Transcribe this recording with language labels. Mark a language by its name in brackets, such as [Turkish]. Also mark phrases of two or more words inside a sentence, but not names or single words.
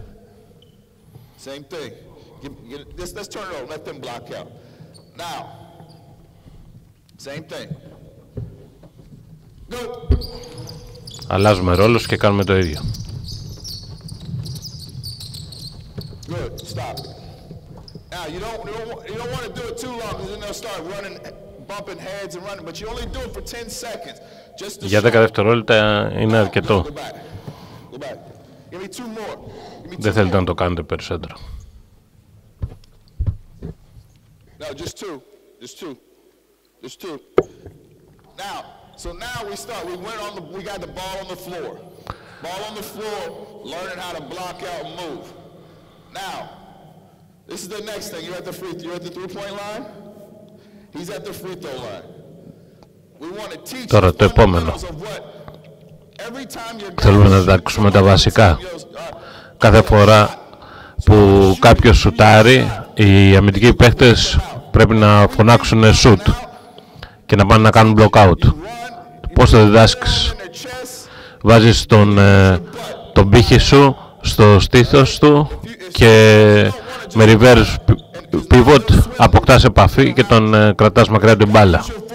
[Greek] Αλλάζουμε ρόλους και κάνουμε το ίδιο. [English] Now you don't want to do it too long because then they'll start running, bumping heads and running. But you only do it for 10 seconds. [Greek] Για 10 δευτερόλεπτα είναι αρκετό. Δεν θέλετε να το κάνετε περισσότερο. [English] No, just two. Now, so now we start. We got the ball on the floor. Ball on the floor, learning how to block out and move. Now. This is the next thing. You're at the 3-point line. He's at the free throw line. We want to teach. [Greek] Τώρα το επόμενο. Θέλουμε να διδάξουμε τα βασικά. Κάθε φορά που κάποιος σουτάρει, οι αμυντικοί παίχτες πρέπει να φωνάξουν shoot και να πάνε να κάνουν [English] block out. [Greek] Πώς θα διδάσκεις? Βάζεις τον πύχη σου στο στήθος του και με [English] reverse pivot [Greek] αποκτάς επαφή και τον κρατάς μακριά την μπάλα.